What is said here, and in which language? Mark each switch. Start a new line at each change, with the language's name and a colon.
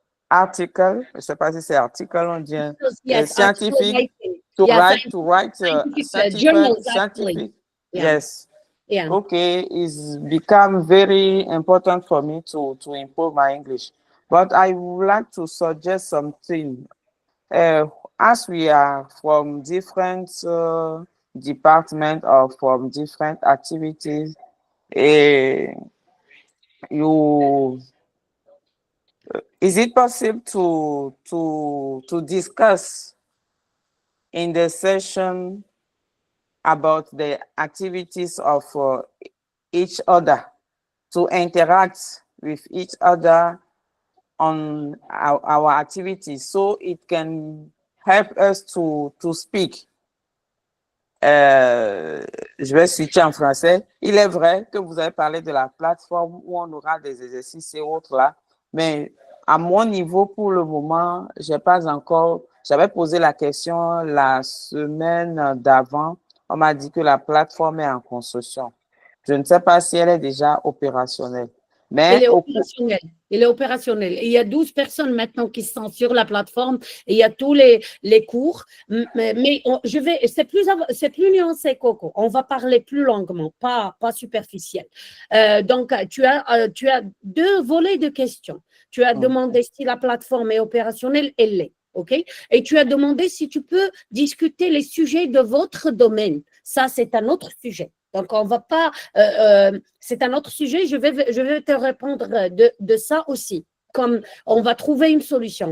French: article, je ne sais pas si c'est article, on dit
English: Yes,
French: scientifique,
English: writing. to Yeah, write scientific journals, actually. scientific. Yeah. Yes. Yeah. Okay, it's become very important for me to improve my English. But I would like to suggest something. As we are from different departments or from different activities, is it possible to discuss in the session about the activities of each other, to interact with each other on our activities, so it can help us to speak.
French: Je vais switcher en français. Il est vrai que vous avez parlé de la plateforme où on aura des exercices et autres là, mais à mon niveau, pour le moment, j'ai pas encore. J'avais posé la question la semaine d'avant. On m'a dit que la plateforme est en construction. Je ne sais pas si elle est déjà opérationnelle. Mais Elle est opérationnelle. Elle est opérationnelle. Et il y a 12 personnes maintenant qui sont sur la plateforme et il y a tous les cours. Mais c'est plus nuancé, Coco. On va parler plus longuement, pas superficiel. Donc, tu as deux volets de questions. Tu as demandé si la plateforme est opérationnelle, elle l'est. OK? Et tu as demandé si tu peux discuter les sujets de votre domaine. Ça, c'est un autre sujet. Donc, on va pas, c'est un autre sujet, je vais te répondre de ça aussi, comme on va trouver une solution.